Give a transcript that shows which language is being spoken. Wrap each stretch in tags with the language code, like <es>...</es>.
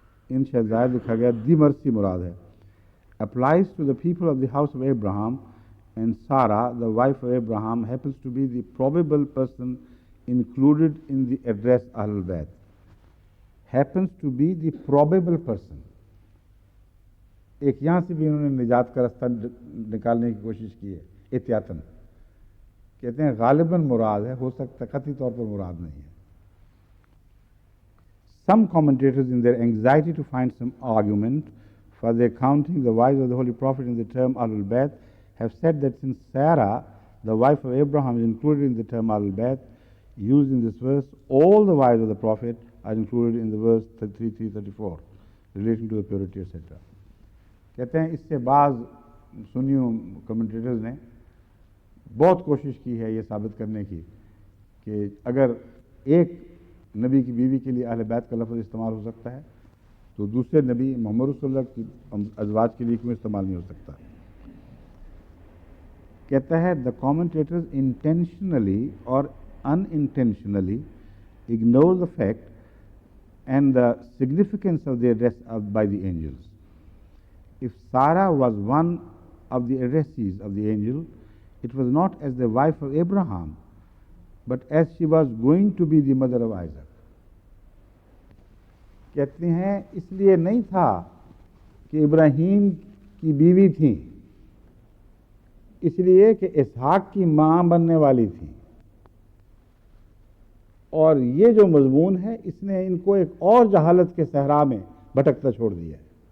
<ur>ان شاید ظاہر لکھا گیا دی مرسی مراد ہے.</ur> <en>applies to the people of the house of Abraham, and Sarah, the wife of Abraham, happens to be the probable person included in the address Ahlul Bayt. Happens to be the probable person.</en> <ur>ایک یہاں سے بھی انہوں نے نجات کا راستہ نکالنے کی کوشش کی ہے احتیاطاً. کہتے ہیں غالباً مراد ہے، ہو سکتا ہے قطعی طور پر مراد نہیں ہے.</ur> <en>Some commentators, in their anxiety to find some argument for their counting the wives of the Holy Prophet in the term Ahlul Bayt, have said that since Sarah, the wife of Abraham, is included in the term Ahlul Bayt used in this verse, all the wives of the Prophet are included in the verse 33-34 relating to the purity, etc.</en> <ur>کہتے ہیں اس سے بعض سنیوں commentators نے بہت کوشش کی ہے یہ ثابت کرنے کی کہ اگر ایک نبی کی بیوی کے لیے اہل بیت کا لفظ استعمال ہو سکتا ہے تو دوسرے نبی محمد رسول اللہ کی ازواج کے لیے کیوں استعمال نہیں ہو سکتا. کہتا ہے</ur> <en>the commentators intentionally or unintentionally ignore the fact and the significance of the address by the angels. If Sarah was one of the addressees of the angel, it was not as the wife of Abraham, but as she was going to be the mother of Isaac.</en> <ur>کہتے ہیں اس لیے نہیں تھا کہ ابراہیم کی بیوی تھیں، اس لیے کہ اسحاق کی ماں بننے والی تھیں. اور یہ جو مضمون ہے اس نے ان کو ایک اور جہالت کے صحرا میں بھٹکتا چھوڑ دیا ہے.</ur>